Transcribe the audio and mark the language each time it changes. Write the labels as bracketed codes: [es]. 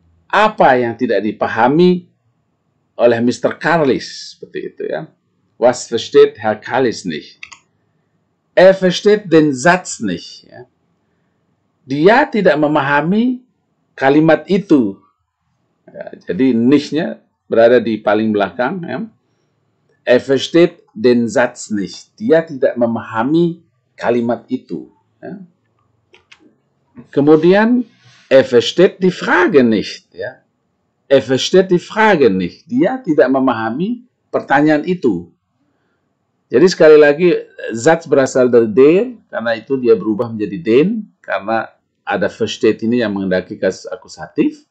[id] Apa yang tidak dipahami oleh Mr. Kalis? Seperti itu, ya. [de] Was versteht Herr Kalis nicht? Versteht den Satz nicht. [id] Ya. Dia tidak memahami kalimat itu. Ya, jadi nicht-nya berada di paling belakang. Ya. [de] Versteht den Satz nicht. [id] Dia tidak memahami kalimat itu. Ya. [de] Kemudian, versteht die Frage nicht. Ya. Versteht die Frage nicht. [id] Dia tidak memahami pertanyaan itu. Jadi sekali lagi, Satz berasal dari der, karena itu dia berubah menjadi den, karena ada versteht ini yang menghendaki kasus akusatif.